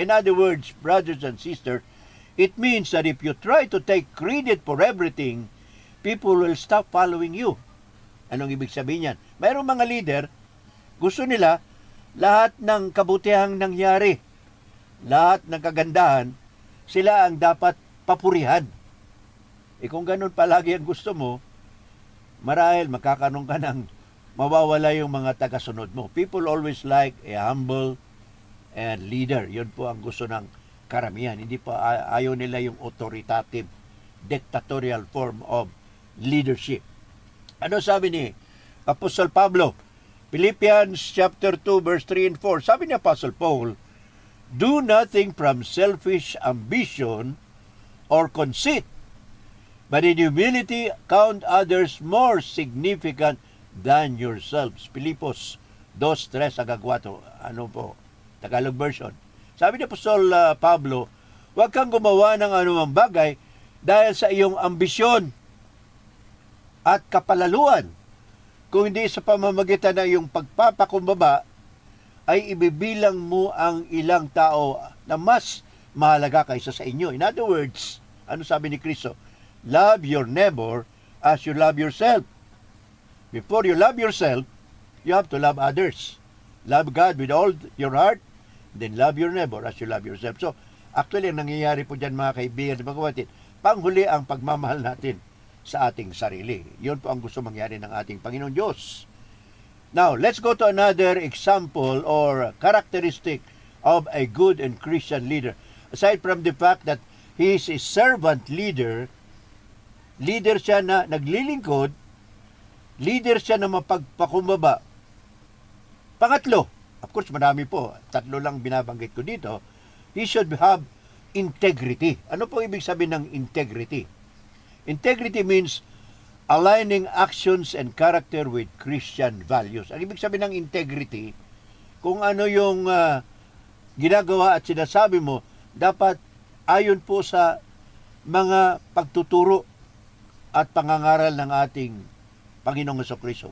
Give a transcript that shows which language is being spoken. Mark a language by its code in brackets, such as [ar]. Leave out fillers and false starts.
[en] In other words, brothers and sisters, it means that if you try to take credit for everything, people will stop following you. [tl] Anong ibig sabihin yan? Mayroong mga leader, gusto nila lahat ng kabutihang nangyari, lahat ng kagandahan, sila ang dapat papurihan. Kung ganun palagi ang gusto mo, marahil makakaroon ka ng mawawala yung mga tagasunod mo. [en] People always like a humble and leader. [tl] Yun po ang gusto ng karamihan. Hindi pa ayaw nila yung [en] authoritative, dictatorial form of leadership. [tl] Ano sabi ni Apostol Pablo? [en] Philippians chapter 2 verse 3 and 4. [tl] Sabi ni [en] Apostle Paul, do nothing from selfish ambition or conceit, but in humility count others more significant than yourselves. [tl] Pilipos 2:3-4. Ano po? [en] Tagalog version. [tl] Sabi ni Apostol Pablo, huwag kang gumawa ng anumang bagay dahil sa iyong ambisyon at kapalaluan, kung hindi sa pamamagitan ng iyong pagpapakumbaba, ay ibibilang mo ang ilang tao na mas mahalaga kaysa sa inyo. [en] In other words, [tl] ano sabi ni Kristo? [en] Love your neighbor as you love yourself. Before you love yourself, you have to love others. Love God with all your heart, then love your neighbor as you love yourself. So, actually, [tl] ang nangyayari po dyan mga kaibigan at mga kapatid, panghuli ang pagmamahal natin sa ating sarili. Yun po ang gusto mangyari ng ating Panginoon Diyos. [en] Now, let's go to another example or characteristic of a good and Christian leader. Aside from the fact that he is a servant leader, [tl] leader siya na naglilingkod, leader siya na mapagpakumbaba. Pangatlo, [en] of course [tl] marami po, tatlo lang binabanggit ko dito, [en] he should have integrity. [tl] Ano po ibig sabihin ng integrity? [en] Integrity means aligning actions and character with Christian values. [tl] Ang ibig sabihin ng integrity, kung ano yung ginagawa at sinasabi mo, dapat ayon po sa mga pagtuturo at pangangaral ng ating Panginoong Jesucristo.